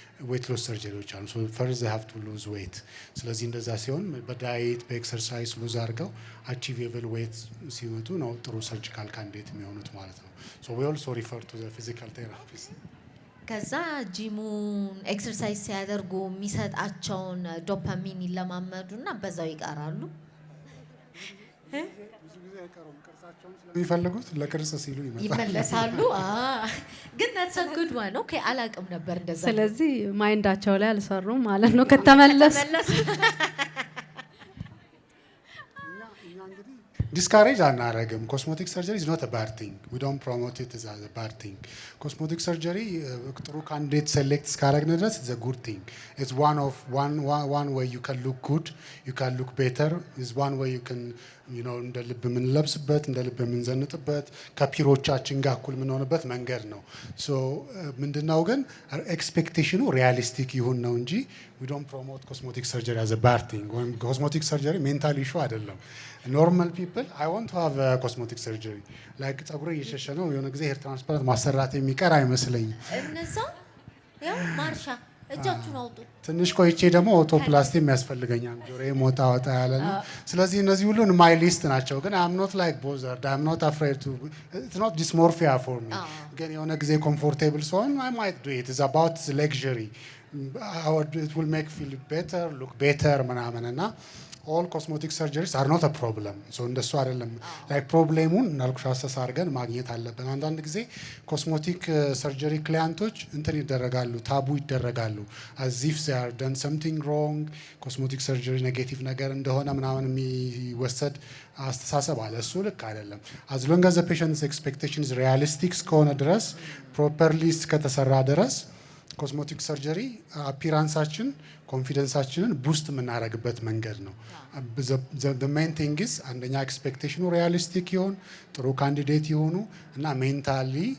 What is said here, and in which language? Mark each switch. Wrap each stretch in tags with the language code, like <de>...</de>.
<am>ዌት ሎስ ሰርጀሪዎች አሉ።</am> <en>ሶ ፈርስት ዘይ ሃቭ ቱ ሉዝ ዌት።</en> <am>ስለዚህ እንደዛ ሲሆን በዳይት በኤክሰርሳይዝ ሉዝ አድርገው አቺቬብል ዌት ሲመጡ ነው ጥሩ ሰርጂካል ካንዲዴት የሚሆኑት ማለት ነው።</am> <en>ሶ ዊ ኦልሶ ሪፈር ቱ ዘ ፊዚካል ቴራፒስት።</en> <am>ከዛ ጂሙን ኤክሰርሳይዝ ሲያደርጉ የሚሰጣቸውን ዶፓሚን ይለማመዱና በዛው ይቀራሉ። የሚፈልጉት ለቅርጽ ሲሉ ይመለሳሉ። ግን</am> <en>that's a good one.</en> <am>ኦኬ አላቅም ነበር እንደዛ። ስለዚህ ማይንዳቸው ላይ አልሰሩም ማለት ነው ከተመለሱ። ዲስካሬጅ አናረግም።</am> <en>ኮስሞቲክ ሰርጀሪ is not a bad thing. We don't promote it as a bad thing.</en> <am>ኮስሞቲክ ሰርጀሪ ጥሩ ካንዲዴት ሴሌክት እስካረግን ድረስ</am> <en>it's a good thing. It's one way you can look good, you can look better. It's one way you can</en> <am>እንደ ልብ የምንለብስበት እንደ ልብ የምንዘንጥበት ከፒሮቻችን ጋር እኩል የምንሆንበት መንገድ ነው። ሶ ምንድነው ግን ኤክስፔክቴሽኑ ሪያሊስቲክ ይሁን ነው እንጂ</am> <en>we don't promote cosmetic surgery as a bad thing.</en> <am>ወይም cosmetic surgery ሜንታል ኢሹ አይደለም። ኖርማል ፒፕል</am> <en>I want to have a cosmetic surgery</en> <am>like ጸጉሬ እየሸሸ ነው የሆነ ጊዜ ሄር ትራንስፕላንት ማሰራት የሚቀር አይመስለኝም። እነዛ ያው ማርሻ እጃችሁን አውጡ። ትንሽ ቆይቼ ደግሞ ኦቶፕላስቲ የሚያስፈልገኛል ጆሮዬ ሞጣ ወጣ ያለ ነው። ስለዚህ እነዚህ ሁሉ ማይ ሊስት ናቸው። ግን</am> <en>I'm not like bothered, I'm not afraid to, it's not dysmorphia for me.</en> <am>ግን የሆነ ጊዜ ኮምፎርቴብል ሲሆን</am> <en>I might do it. It's about luxury. It will make feel better, look better ምናምን እና all cosmetic surgeries are not a problem.</en> <am>so እንደሱ አይደለም like ፕሮብሌሙን እናልኩሽ አሰስ አድርገን ማግኘት አለብን። አንዳንድ ጊዜ ኮስሜቲክ ሰርጀሪ ክሊያንቶች እንትን ይደረጋሉ፣ ታቡ ይደረጋሉ</am> <en>as if they are done something wrong.</en> <am>ኮስሜቲክ ሰርጀሪ ኔጌቲቭ ነገር እንደሆነ ምናምን የሚወሰድ አስተሳሰብ አለ። እሱ ልክ አይደለም።</am> <en>as long as the patient's expectation is realistic</en> <am>እስከሆነ ድረስ ፕሮፐርሊ ከተሰራ ድረስ ኮስሜቲክ ሰርጀሪ አፒራንሳችን ኮንፊደንሳችንን ቡስት የምናደርግበት መንገድ ነው።</am> <en>the main thing is</en> <am>አንደኛ ኤክስፔክቴሽኑ ሪያሊስቲክ ይሆን፣ ጥሩ ካንዲዴት የሆኑ እና ሜንታሊ</am>